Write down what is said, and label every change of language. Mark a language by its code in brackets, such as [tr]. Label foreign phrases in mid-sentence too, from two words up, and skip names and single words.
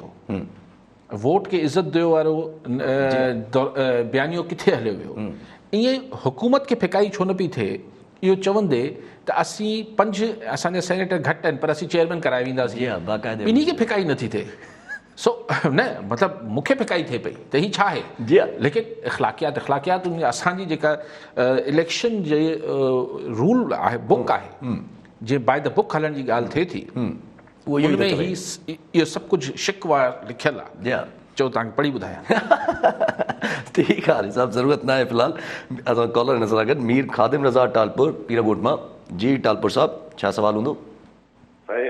[sd] वोट खे इज़त ॾियो वारो बयानियो किथे हलियो वियो, ईअं हुकूमत खे फिकाई छो न पई थिए इहो चवंदे त असीं 5 असांजा सेनेटर घटि आहिनि पर असीं चेयरमैन कराए वेंदासीं, ॿिन्ही खे फिकाई नथी थिए। सो न मतिलबु मूंखे फिकाई थिए पई त हीअ छा आहे, लेकिन इख़्लाक़ियात असांजी जेका इलेक्शन जे रूल आहे, बुक आहे, जीअं [en] by the book [sd] हलण जी ॻाल्हि थिए थी, उनमें इहो सभु कुझु शिकवा लिखियलु आहे। चओ तव्हांखे पढ़ी ॿुधायां। ठीकु आहे साहिबु, ज़रूरत न आहे फ़िलहालु। असां कॉलर हिन सां गॾु मीर ख़ादिम रज़ा टालपुर पीरागोट मां। जी टालपुर साहिबु, छा सवालु हूंदो?